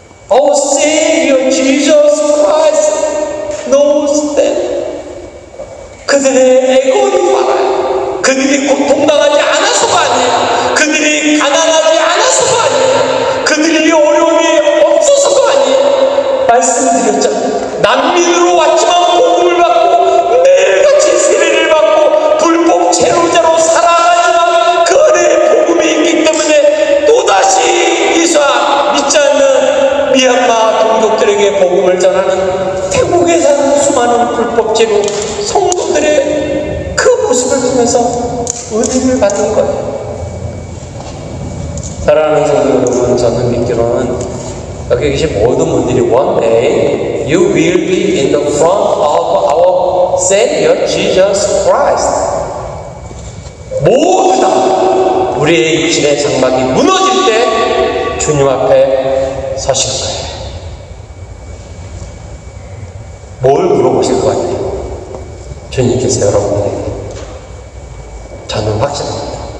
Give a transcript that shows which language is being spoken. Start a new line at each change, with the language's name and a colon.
English: Our Savior Jesus Christ knows them.
Korean: 그들의 애고를 알아요. 그들이 고통당하지 않아서가 아니에요. 그들이 가난하지 않아서가 아니에요. 그들이 어려움이 없어서가 아니에요. 말씀드렸잖아요. 난민으로 왔지만 복음을 받고 매일같이 세례를 받고 불법 체류자로 살아가지만 그 안에 복음이 있기 때문에 또다시 예수 믿지 않는 미얀마 동족들에게 복음을 전하는 태국에 사는 수많은 불법 체류 성도들의 그 모습을 통해서 은혜를 받는 거예요. 사랑하는 성도 여러분, 저는 믿기로는 여기 계신 모든 분들이
English: one day you will be in the front of our Savior Jesus Christ.
Korean: 모두 다 우리의 육신의 장막이 무너질 때 주님 앞에 서실 거예요. 뭘 물어보실 것 같아요? 주님께서 여러분들에게. 저는 확신합니다.